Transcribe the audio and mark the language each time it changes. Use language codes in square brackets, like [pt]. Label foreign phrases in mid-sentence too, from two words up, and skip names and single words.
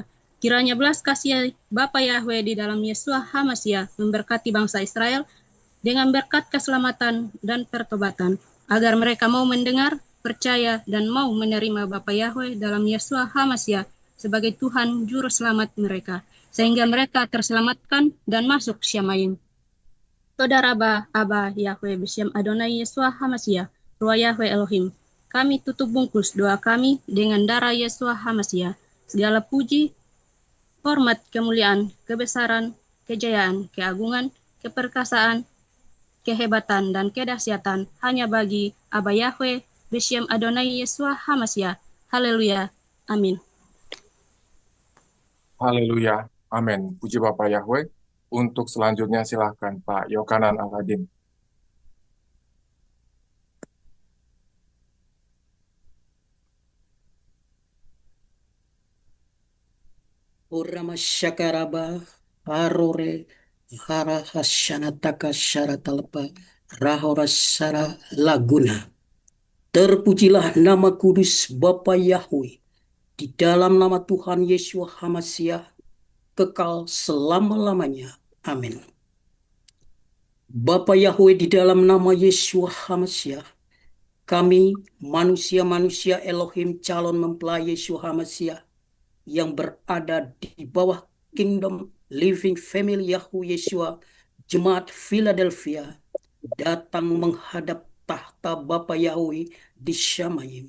[id] Kiranya belas kasih Bapa Yahweh di dalam Yeshua HaMashiach memberkati bangsa Israel dengan berkat keselamatan dan pertobatan, agar mereka mau mendengar, percaya, dan mau menerima Bapa Yahweh dalam Yeshua HaMashiach sebagai Tuhan Juru Selamat mereka, sehingga mereka terselamatkan dan masuk Syamayim. Saudara Abba Yahweh [he] בשם אדני [id] Yeshua HaMashiach, Ruah Yahweh Elohim, kami tutup bungkus doa kami dengan darah Yeshua HaMashiach. Segala puji, hormat, kemuliaan, kebesaran, kejayaan, keagungan, keperkasaan, kehebatan, dan kedahsyatan hanya bagi Abba Yahweh [he] בשם אדני [id] Yeshua HaMashiach. Haleluya. Amin. Haleluya. Amin. Puji Bapak Yahweh. Untuk selanjutnya silahkan Pak Yokanan Aladin. Orama syakaraba harore hara hasyanataka syaratalpa rahora sara laguna. Terpujilah nama kudus Bapa Yahweh di dalam nama Tuhan Yeshua HaMashiach kekal selama-lamanya. Amin. Bapa Yahweh di dalam nama Yeshua HaMashiach, kami manusia-manusia Elohim calon mempelai Yeshua HaMashiach yang berada di bawah Kingdom Living Family Yahweh Yeshua Jemaat Philadelphia datang menghadap tahta Bapa Yahweh di Syamayim.